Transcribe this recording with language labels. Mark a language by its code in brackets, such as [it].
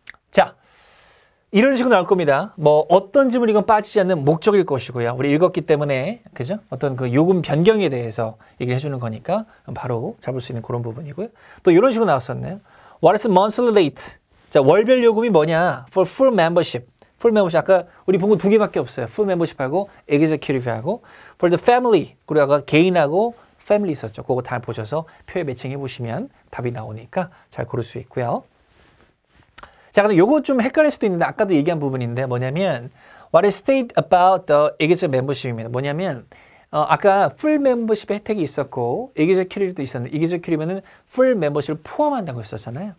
[ko] 자, 이런 식으로 나올 겁니다. 뭐 어떤 질문이건 빠지지 않는 목적일 것이고요. 우리 읽었기 때문에 그죠? 어떤 그 요금 변경에 대해서 얘기를 해주는 거니까 바로 잡을 수 있는 그런 부분이고요. 또 이런 식으로 나왔었네요. [en] What is monthly rate? [ko] 자, 월별 요금이 뭐냐? [en] For full membership. [ko] full membership 아까 우리 본 거 두 개밖에 없어요. [en] full membership하고 executive하고 for the family. [ko] 그리고 아까 개인하고 family 있었죠. 그거 다 보셔서 표에 매칭해 보시면 답이 나오니까 잘 고를 수 있고요. 자, 근데 요거 좀 헷갈릴 수도 있는데 아까도 얘기한 부분인데 뭐냐면 [en] What is stated about the executive membership [ko] 입니다. 뭐냐면 아까 풀 멤버십 혜택이 있었고 executive도 있었는데 executive는 풀 멤버십을 포함한다고 했었잖아요.